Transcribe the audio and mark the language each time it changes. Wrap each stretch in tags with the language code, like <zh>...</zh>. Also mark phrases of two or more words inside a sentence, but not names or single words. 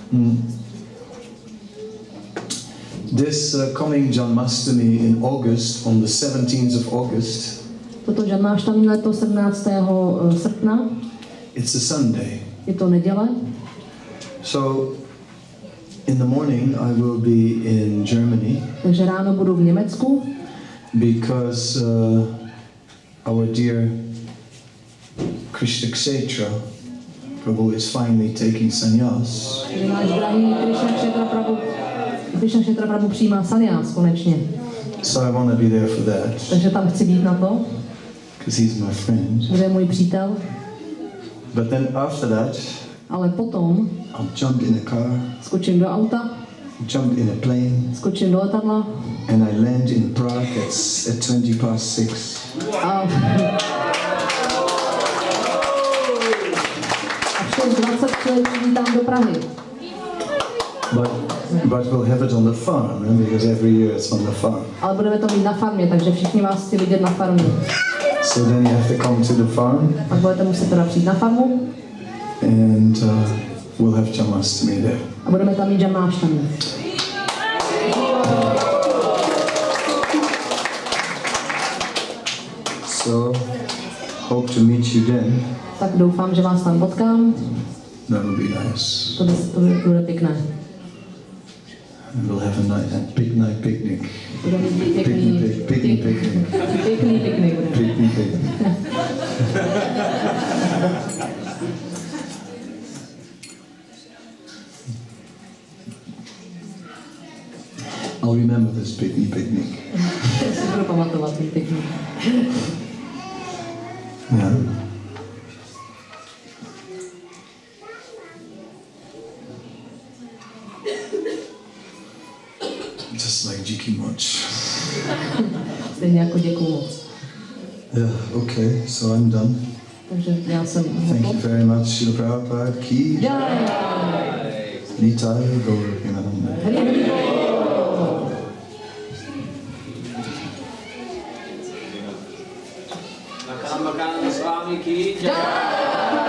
<en>This coming Janmashtami in August, on the 17th of August,</en> <cs>Toto Janmashtami leto 17. srpna,</cs> <en>it's a Sunday.</en> <cs>je to neděle.</cs> <en>So in the morning I will be in Germany.</en> <cs>Takže ráno budu v Německu.</cs> <en>Because our dear Krishna Kshetra Prabhu is finally taking sannyas.</en> <cs>Náš drahý Krishna Kshetra Prabhu přijímá sannyas konečně.</cs> <en>So I want to be there for that.</en> <cs>Takže tam chci být na to.</cs> <en>Because he's my friend.</en> <cs>Kde je můj přítel.</cs> <en>But then after that,</en> <cs>ale potom</cs> <en>I'll jump in a car.</en> <cs>Skočím do auta.</cs> <en>Jump in a plane.</en> <cs>Skočím do letadla.</cs> <en>And I land in Prague at 6:20.</en> <cs>A v 6:20 vítám do Prahy.</cs> <en>But we'll have it on the farm, because every year it's on the farm.</en> <cs>Ale budeme to mít na farmě, takže všichni vás chci vidět na farmě.</cs> <en>So then you have to come to the farm.</en> <cs>Pak budete muset teda přijít na farmu.</cs> <en>And we'll have Janmashtami there.</en> <cs>A budeme tam mít Janmashtami.</cs> <en>So, hope to meet you then.</en> <cs>Tak doufám, že vás tam potkám.</cs> <en>That will be nice.</en> <cs>To bude pěkné.</cs> <en>And we'll have a night picnic.</en> <cs>Budeme mít pěkný piknik.</cs> <en>Picnic. I'll remember this picnic.</en> <cs>Si budu pamatovat ten piknik.</cs> <en>Yeah. Just like</en> <cs>Jiki Moch. Stejně jako děkuju moc.</cs> <en>Yeah, okay, so I'm done.</en> <cs>Takže já jsem</cs> <en>Thank you very much, Srila Prabhupada ki.</en> <bn>Nitai Gaur Premanande. Kadamba Kanana Swami ki.</bn>